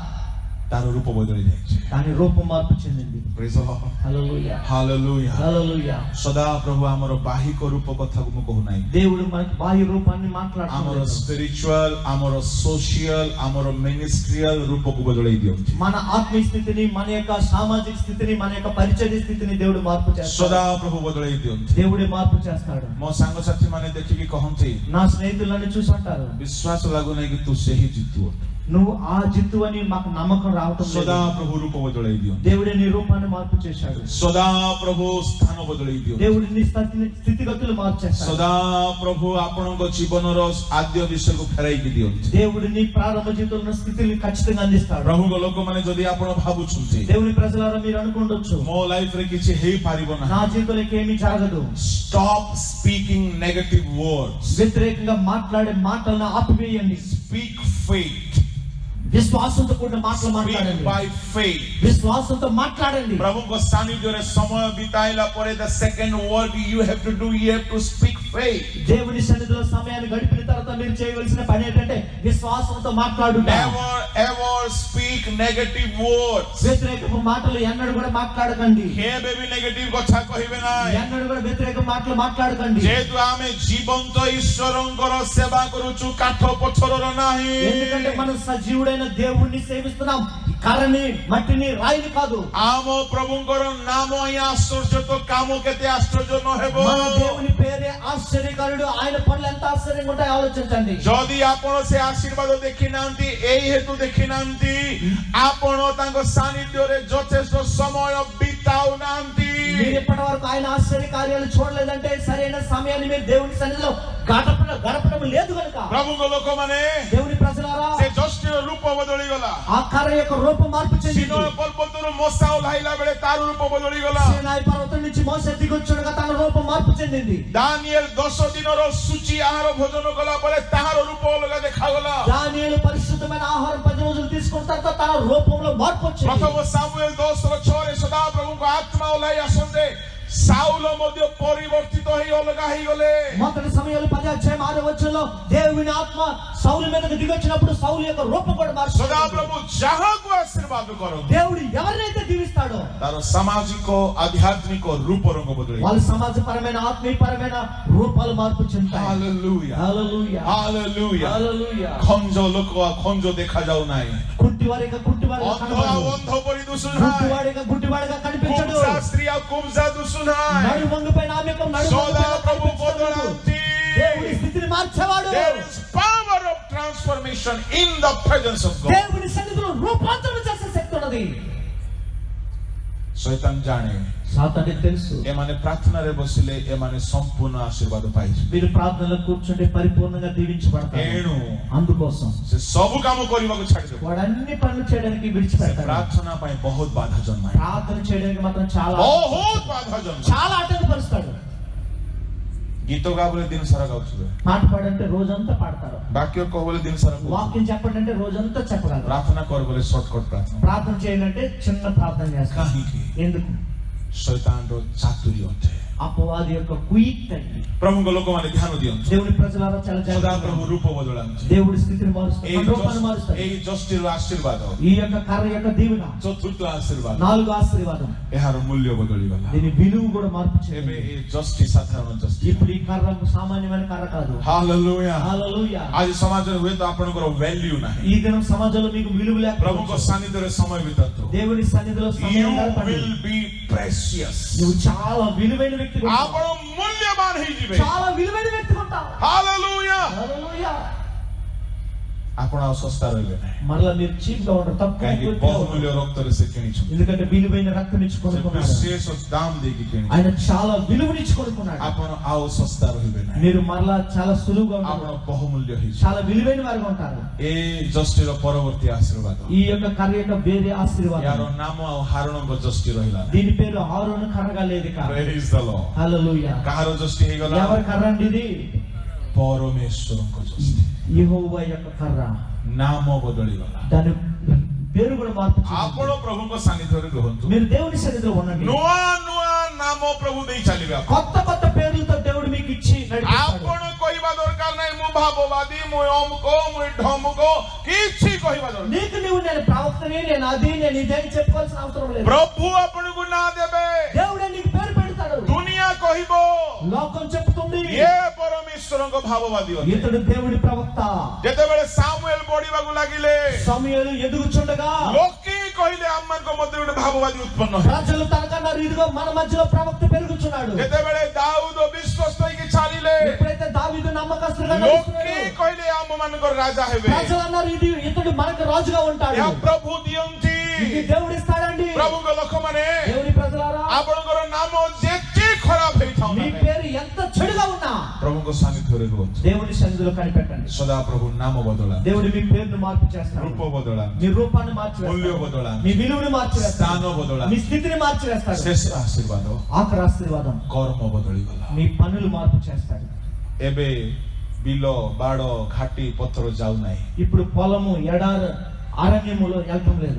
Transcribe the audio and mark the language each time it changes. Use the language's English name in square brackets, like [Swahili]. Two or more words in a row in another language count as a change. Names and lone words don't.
[Odia] ତାର రూପ ବଦଳି ଯାଇଛି। [Telugu] దాని రూపం మార్పు చెందింది। [English] Praise the Lord। [Telugu] హల్లెలూయా, [English] Hallelujah। [Telugu] హల్లెలూయా। [Odia] ସଦା ପ୍ରଭୁ ଆମର ବାହିକ రూପ କଥାକୁ ମୁଁ କହୁନାହିଁ, [Telugu] దేవుడు మనకి బాహ్య రూపాన్ని [Odia] ଆମର [Telugu] మాట్లాడుతున్నాడు, [Odia] ସ୍ପିରିଚୁଆଲ, ଆମର ସୋସିଆଲ, ଆମର ମିନିଷ୍ଟ୍ରିଆଲ రూపକୁ ବଦଳେଇ ଦିଅନ୍ତି। [Telugu] మన ఆత్మీయ స్థితిని, మన యొక్క సామాజిక స్థితిని, మన యొక్క పరిచర్య స్థితిని దేవుడు మార్పు చేస్తాడు। [Odia] ସଦା ପ୍ରଭୁ ବଦଳେଇ ଦିଅନ୍ତି। [Telugu] దేవుడే మార్పు చేస్తాడు। [Odia] ମୋ ସାଙ୍ଗସାଥି ମାନେ ଦେଖିକି କହନ୍ତି, [Telugu] నా స్నేహితులను చూసి అంటారు, [Odia] ବିଶ୍ୱାସ ଲାଗୁନାହିଁ କି ତୁ ସେହି ଜିତୁ ଅଟୁ। [Telugu] నువ్వు ఆ జిత్తు అని మాకు నమ్మకం రావటం [Odia] ସଦା [Telugu] లేదు। [Odia] ପ୍ରଭୁ ରୂପ ବଦଳେଇ ଦିଅନ୍ତି। [Telugu] దేవుడే నీ రూపాన్ని మార్పు చేశాడు। [Odia] ସଦା ପ୍ରଭୁ ସ୍ଥାନ ବଦଳେଇ ଦିଅନ୍ତି। [Telugu] దేవుడి నీ స్థితిగతులు మార్చేస్తాడు। [Odia] ସଦା ପ୍ରଭୁ ଆପଣଙ୍କ ଜୀବନର ଆଦ୍ୟ ବିଷୟକୁ ଫେରାଇକି ଦିଅନ୍ତି। [Telugu] దేవుడు నీ ప్రారంభ జీవితంలో స్థితిని ఖచ్చితంగా అందిస్తాడు। [Odia] ପ୍ରଭୁଙ୍କ ଲୋକମାନେ ଯଦି ଆପଣ ଭାବୁଛନ୍ତି [Telugu] దేవుని ప్రజలారా మీరు అనుకుండొచ్చు, [Odia] ମୋ ଲାଇଫରେ କିଛି ହେଇପାରିବ [Telugu] నా [Odia] ନାହିଁ, [Telugu] జీవితంలో ఏమీ జరగదు, [English] stop speaking negative words, [Telugu] వ్యతిరేకంగా మాట్లాడే మాటలను ఆపివేయండి, [English] speak faith, [Telugu] విశ్వాసంతో కూడిన మాటలు [English] speak [Telugu] మాట్లాడండి, [English] by faith। [Telugu] విశ్వాసంతో మాట్లాడండి। [Odia] ପ୍ରଭୁଙ୍କ ସାନ୍ନିଧ୍ୟରେ ସମୟ ବିତାଇଲା ପରେ [English] the second word you have to do, you have to speak faith। [Telugu] దేవుని సన్నిధిలో సమయాన్ని గడిపిన తర్వాత మీరు చేయవలసిన పని ఏంటంటే విశ్వాసంతో మాట్లాడుట। [English] Never ever speak negative words। [Telugu] వ్యతిరేకపు మాటలు ఎన్నడూ కూడా మాట్లాడకండి, [Odia] କେବେ ବି ନେଗେଟିଭ କଥା କହିବେ ନାହିଁ। [Telugu] ఎన్నడూ కూడా వ్యతిరేక మాటలు మాట్లాడకండి। [Odia] ଯେହେତୁ ଆମେ ଜୀବନ୍ତ ଈଶ୍ୱରଙ୍କର ସେବା କରୁଛୁ, କାଠ ପଥରର ନାହିଁ। [Telugu] ఎందుకంటే మనం సజీవుడైన దేవుణ్ణి సేవిస్తున్నాం, కర్రని మట్టిని రాయిని కాదు। [Odia] ଆମ ପ୍ରଭୁଙ୍କର ନାମ ହିଁ ଆଶ୍ଚର୍ଯ୍ୟ, ତ କାମ କେତେ ଆଶ୍ଚର୍ଯ୍ୟ ନ ହେବ। [Telugu] మన దేవుని పేరే ఆశ్చర్యకరుడు, ఆయన పనులు ఎంత ఆశ్చర్యంగా ఉంటాయో ఆలోచించండి। [Odia] ଯଦି ଆପଣ ସେ ଆଶୀର୍ବାଦ ଦେଖିନାହାନ୍ତି, ଏଇ ହେତୁ ଦେଖିନାହାନ୍ତି, ଆପଣ ତାଙ୍କ ସାନ୍ନିଧ୍ୟରେ ଯଥେଷ୍ଟ ସମୟ ବିତାଉନାହାନ୍ତି। [Telugu] మీరు ఇప్పటి వరకు ఆయన ఆశ్చర్య కార్యాలు చూడలేదంటే సరైన సమయాన్ని మీరు దేవుని సన్నిధిలో గడపడం లేదు కనుక। [Odia] ପ୍ରଭୁଙ୍କ ଲୋକମାନେ, [Telugu] దేవుని ప్రజలారా, [Odia] ସେ ଜଷ୍ଟିର ରୂପ ବଦଳିଗଲା। [Telugu] ఆ కర్ర యొక్క రూపం మార్పు చెందింది। [Odia] ସିନୟ ପର୍ବତରୁ ମଶା ଓହ୍ଲାଇଲା ବେଳେ ତାର ରୂପ ବଦଳିଗଲା। [Telugu] సీనాయి పర్వతం నుంచి మోసే దిగొచ్చుడుగా తన రూపం మార్పు చెందింది। [Odia] ଦାନିଏଲ 10 ଦିନର ସୂଚି ଆହାର ଭୋଜନ କଲା ପରେ ତାହାର ରୂପ ଅଲଗା ଦେଖାଗଲା। [Telugu] దానియేలు పరిశుద్ధమైన ఆహారం 10 రోజులు తీసుకున్న తర్వాత తన రూపంలో మార్పు వచ్చింది। [Odia] ପ୍ରଥମ ସାମୁଏଲ 10:6 ସଦାପ୍ରଭୁଙ୍କ ଆତ୍ମା ଓହ୍ଲାଇ ଆସନ୍ତେ ସାଉଲ ମଧ୍ୟ ପରିବର୍ତ୍ତିତ ହେଇ ଅଲଗା ହେଇଗଲେ। [Telugu] మొదటి సమయంలో 10:6 దేవుని ఆత్మ సౌలు మీదకి దిగొచ్చినప్పుడు సౌలు యొక్క రూపం కూడా మార్పు। [Odia] ସଦାପ୍ରଭୁ ଯାହାକୁ ଆଶୀର୍ବାଦ କରନ୍ତି, [Telugu] దేవుడు ఎవరినైతే దీవిస్తాడో [Odia] ତାର ସାମାଜିକ ଆଧ୍ୟାତ୍ମିକ ରୂପ ରଙ୍ଗ ବଦଳି। [Telugu] వాళ్ళ సమాజపరమైన ఆత్మీయపరమైన రూపాలు మార్పు చెందుతాయి। [Odia] ହାଲେଲୁୟା, [Telugu] హల్లెలూయా, [Odia] ହାଲେଲୁୟା। [Telugu] హల్లెలూయా। [Odia] ଖଞ୍ଜ ଲୋକ ଖଞ୍ଜ ଦେଖାଯାଉ ନାହିଁ, [Telugu] కుంటివారిగా కుంటివారిగా [Odia] ଅନ୍ଧ ଆଉ [Telugu] కనబడడు, [Odia] ଅନ୍ଧ ପରି ଦୁଷୁ ନାହିଁ, [Telugu] గుడ్డివాడిగా గుడ్డివాడిగా కనిపించడు, [Odia] କୁମ୍ଜା ସ୍ତ୍ରୀ ଆଉ କୁମ୍ଜା ଦୁଷୁ ନାହିଁ। [Telugu] నడు వంగుపై నామకం నడు [Odia] ସଦାପ୍ରଭୁ ବଦଳାନ୍ତି। [Telugu] దేవుని స్థితిని మార్చేవాడు। [English] There is power of transformation in the presence of God. [Telugu] దేవుని సన్నిధిలో రూపాంతరం చేసే శక్తి ఉన్నది। [Odia] ଶୈତାନ ଜାଣେ [Telugu] సాతానికి తెలుసు [Odia] ଏମାନେ ପ୍ରାର୍ଥନାରେ ବସିଲେ ଏମାନେ ସମ୍ପୂର୍ଣ୍ଣ ଆଶୀର୍ବାଦ ପାଇଯିବେ। [Telugu] మీరు ప్రార్థనలో కూర్చుంటే పరిపూర్ణంగా దీవించబడతారు। [Odia] ଏଣୁ [Telugu] అందుకోసం [Odia] ସେ ସବୁ କାମ କରିବାକୁ ଛାଡ଼ିଦେବ। [Telugu] వాడు అన్ని పనులు చేయడానికి విడిచిపెడతాడు। [Odia] ପ୍ରାର୍ଥନା ପାଇଁ ବହୁତ ବାଧା ଜନ୍ମାଏ। [Telugu] ప్రార్థన చేయడానికి మాత్రం చాలా [Odia] ବହୁତ ବାଧା ଜନ୍ମାଏ। [Telugu] చాలా ఆటంకపరుస్తాడు। [Odia] ଗୀତ గా ବୋଲେ ଦିନ ସାରା ଗାଉଥିବେ, [Telugu] పాట పాడంటే రోజంతా పాడతారు, [Odia] ବାକ୍ୟ କହ ବୋଲେ ଦିନ ସାରା କହୁଥିବେ, [Telugu] వాక్యం చెప్పండి అంటే రోజంతా చెప్పగలరు, [Odia] ପ୍ରାର୍ଥନା କର ବୋଲେ ସର୍ଟକଟ ପ୍ରାର୍ଥନା, [Telugu] ప్రార్థన చేయాలంటే చిన్న ప్రార్థన చేస్తారు। [Odia] କାହିଁକି? [Telugu] ఎందుకు? [Odia] ଶୈତାନର ଚାତୁରୀ ଅଟେ। [Telugu] అపవాది యొక్క కుయుక్తి। [Odia] ପ୍ରଭୁଙ୍କ ଲୋକମାନେ ଧ୍ୟାନ ଦିଅନ୍ତୁ। [Telugu] దేవుని ప్రజలారా చాలా [Odia] ସଦା [Telugu] జాగ్రత్తగా [Odia] ପ୍ରଭୁ ରୂପ ବଦଳାନ୍ତି। [Telugu] దేవుడి స్థితిని మారుస్తాడు, రూపాన్ని మారుస్తాడు। [Odia] ଏଇ ଯଷ୍ଟିର ଆଶୀର୍ବାଦ, [Telugu] ఈ యొక్క కర్ర యొక్క దీవెన, [Odia] ଚତୁର୍ଥ ଆଶୀର୍ବାଦ, [Telugu] 4వ ఆశీర్వాదం, [Odia] ଏହାର ମୂଲ୍ୟ ବଦଳିଗଲା। [Telugu] దీని విలువ కూడా మార్పు [Odia] ଏବେ [Telugu] చెందింది। [Odia] ଏ ଯଷ୍ଟି ସାଧାରଣ ଯଷ୍ଟି। [Telugu] ఇప్పుడు ఈ కర్ర సామాన్యమైన కర్ర కాదు। [Odia] ହାଲେଲୁୟା। [Telugu] హల్లెలూయా। [Odia] ଆଜି ସମାଜରେ ହୁଏତ ଆପଣଙ୍କର ଭ୍ୟାଲ୍ୟୁ ନାହିଁ। [Telugu] ఈ దినం సమాజంలో మీకు విలువ [Odia] ପ୍ରଭୁଙ୍କ [Telugu] లేకపోవచ్చు। [Odia] ସାନ୍ନିଧ୍ୟରେ ସମୟ ବିତାନ୍ତୁ। [Telugu] దేవుని సన్నిధిలో [English] You [Telugu] సమయం గడపండి। [English] will be precious। [Telugu] నువ్వు చాలా విలువైన వ్యక్తి [Odia] ଆପଣ ମୂଲ୍ୟବାନ ହେଇଯିବେ। [Telugu] చాలా విలువైన వ్యక్తి ఉంటావు। [Odia] ହାଲେଲୁୟା। [Telugu] హల్లెలూయా। [Odia] ଆପଣ ଆଉ ଶସ୍ତା ରହିବେ ନାହିଁ। [Telugu] మరలా మీరు చీప్ గా ఉండరు, [Odia] କାହିଁକି [Telugu] తక్కువ [Odia] ବହୁମୂଲ୍ୟ ରକ୍ତରେ ସେ କିଣିଛନ୍ତି। [Telugu] ఎందుకంటే విలువైన రక్తం ఇచ్చి [Odia] ସେ [Telugu] కొనుక్కున్నాడు, [Odia] ବିଶେଷ ଦାମ ଦେଇକି କିଣିଛନ୍ତି। [Telugu] ఆయన చాలా విలువనిచ్చి కొనుక్కున్నాడు। [Odia] ଆପଣ ଆଉ ଶସ୍ତା ରହିବେ ନାହିଁ। [Telugu] మీరు మరలా చాలా సులువుగా [Odia] ଆପଣ [Telugu] ఉంటారు, [Odia] ବହୁମୂଲ୍ୟ ହେଇଯିବେ। [Telugu] చాలా విలువైన వారుగా ఉంటారు। [Odia] ଏ ଯଷ୍ଟିର పରବର୍ତ୍ତୀ ఆశీర్ବାଦ, [Telugu] ఈ యొక్క కర్ర యొక్క వేరే ఆశీర్వాదం, [Odia] यार नाम ଆଉ ହାରଣଙ୍କ ଯଷ୍ଟି ରହିଲା ନାହିଁ। [Telugu] దీని పేరు ఆరోను కర్రగా లేదు ఇక। [English] Praise the Lord। [Telugu] హల్లెలూయా। [Odia] କାହାର ଯଷ୍ଟି ହେଇଗଲା? [Telugu] ఎవరి కర్ర అండి ఇది? [Odia] ପରମେଶ୍ୱରଙ୍କ ଯଷ୍ଟି। [Telugu] యెహోవా యొక్క కర్ర, [Odia] ନାମ ବଦଳିଗଲା। [Telugu] దాని పేరు కూడా మార్పు చెందింది। [Odia] ଆପଣ ପ୍ରଭୁଙ୍କ ସାନ୍ନିଧ୍ୟରେ ରୁହନ୍ତୁ। [Telugu] మీరు దేవుని సన్నిధిలో ఉండండి। [Odia] ନୂଆ ନୂଆ ନାମ ପ୍ରଭୁ ଦେଇ ଚାଲିବେ। [Telugu] కొత్త కొత్త పేర్లతో దేవుడు మీకు ఇచ్చి నడిపిస్తాడు। [Odia] ଆପଣ କହିବା ଦରକାର ନାହିଁ ମୁଁ ଭାବବାଦୀ, ମୁଁ ଅମୁକ, ମୁଁ ଢମୁକ, କିଛି କହିବା ଦରକାର ନାହିଁ। [Telugu] నీకు నువ్వు నేను ప్రవక్తని, నేను అది, నేను ఇదే అని చెప్పుకోవాల్సిన అవసరం లేదు। [Odia] ପ୍ରଭୁ ଆପଣଙ୍କୁ ନାଁ ଦେବେ। [Telugu] దేవుడే నీకు పేరు పెడతాడు। [Odia] ଦୁନିଆ କହିବ [Telugu] లోకం చెప్తుంది [Odia] ଇଏ ପରମେଶ୍ୱରଙ୍କ ଭାବବାଦୀ ଅଟେ। [Telugu] ఇతడు దేవుడి ప్రవక్త। [Odia] ଯେତେବେଳେ ସାମୁଏଲ ବଢିବାକୁ ଲାଗିଲେ [Telugu] సమూయేలు ఎదుగుచుండగా [Odia] ଲୋକେ କହିଲେ ଆମମାନଙ୍କ ମଧ୍ୟରେ ଗୋଟେ ଭାବବାଦୀ ଉତ୍ପନ୍ନ ହେଲା। [Telugu] ప్రజలు తనకన్నారు, ఇదిగో మన మధ్యలో ప్రవక్త పెరుగుచున్నాడు। [Odia] ଯେତେବେଳେ ଦାଉଦ ବିଶ୍ୱସ୍ତ ହେଇକି ଚାଲିଲେ [Telugu] ఎప్పుడైతే దావీదు నమ్మకస్తుడుగా [Odia] ଲୋକେ [Telugu] నడుస్తున్నాడో, [Odia] କହିଲେ ଆମ ମାନଙ୍କର రాజా ହେବେ। [Telugu] ప్రజలు అన్నారు, ఇతడు మనకు రాజుగా ఉంటాడు। [Odia] ଏହା ପ୍ରଭୁ ଦିଅନ୍ତି। [Telugu] ఇది దేవుడు ఇస్తాడండి। [Odia] ପ୍ରଭୁଙ୍କ ଲୋକମାନେ [Telugu] దేవుని ప్రజలారా, [Odia] ଆପଣଙ୍କର ନାମ ଯେତେ ଖରାପ ହେଇଥାଉ [Telugu] మీ పేరు ఎంత చెడుగా ఉన్నా [Odia] ପ୍ରଭୁଙ୍କ ସାନ୍ନିଧ୍ୟରେ ରୁହନ୍ତୁ। [Telugu] దేవుని సన్నిధిలో కనిపెట్టండి। [Odia] ସଦା ପ୍ରଭు నామ ବଦଳାନ୍ତି, [Telugu] దేవుడు మీ పేరును మార్పు చేస్తాడు, [Odia] ରୂପ ବଦଳାନ୍ତି, [Telugu] మీ రూపాన్ని మార్చి [Odia] ମୂଲ୍ୟ [Telugu] వేస్తాడు, [Odia] ବଦଳାନ୍ତି, [Telugu] మీ విలువని మార్చి [Odia] ସ୍ଥାନ [Telugu] వేస్తాడు, మీ [Odia] ବଦଳାନ୍ତି। [Telugu] స్థితిని మార్చి వేస్తాడు। [Odia] ଶେଷ ଆଶୀର୍ବାଦ [Telugu] ఆఖరి ఆశీర్వాదం [Odia] କର୍ମ ବଦଳିଗଲା। [Telugu] మీ పనులు మార్పు చేస్తాడు। [Odia] ଏବେ ବିଲ ବାଡ଼ ଘାଟି ପଥର ଯାଉନାହିଁ। [Telugu] ఇప్పుడు పొలము ఎడారి అరణ్యములో వెళ్తాం లేదు।